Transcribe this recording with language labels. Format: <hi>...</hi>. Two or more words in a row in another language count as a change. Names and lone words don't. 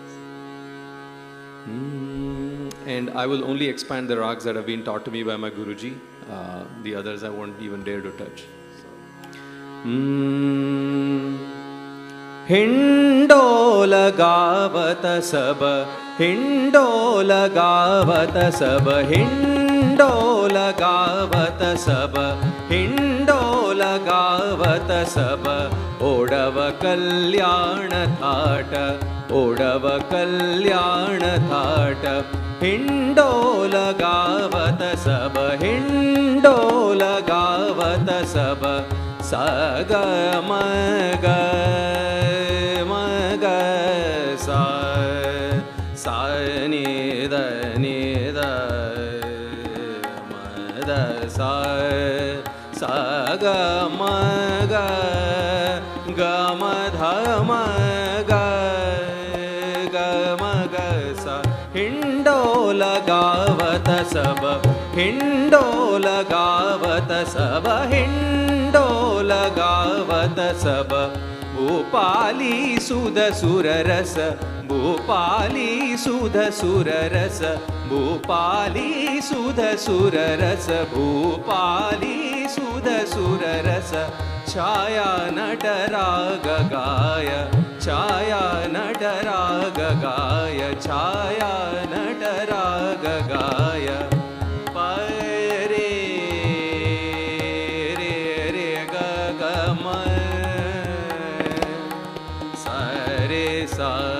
<en>And I will only expand the rags that have been taught to me by my Guruji. The others I won't even dare to touch.</en> <hi>हिंडोल गावत सब, हिंडोल गावत सब, हिंडोल गावत सब, हिंडोल गावत सब, औडव कल्याण थाट, औडव कल्याण थाट, हिंडोल गावत सब, हिंडोल गावत सब, सग मग मग स नि ध म ध स ग म ग म ध म ग स हिंडोल गावत सब हिंडोल गावत सब हिंडोल गावत sab भूपाली सुध सुररस भूपाली सुध सुररस भूपाली सुध सुररस भूपाली सुध सुररस छाया नटराग गाय छाया नटराग गाय छाया नटराग गाय परे रे रे ग ग म सरे सा</hi>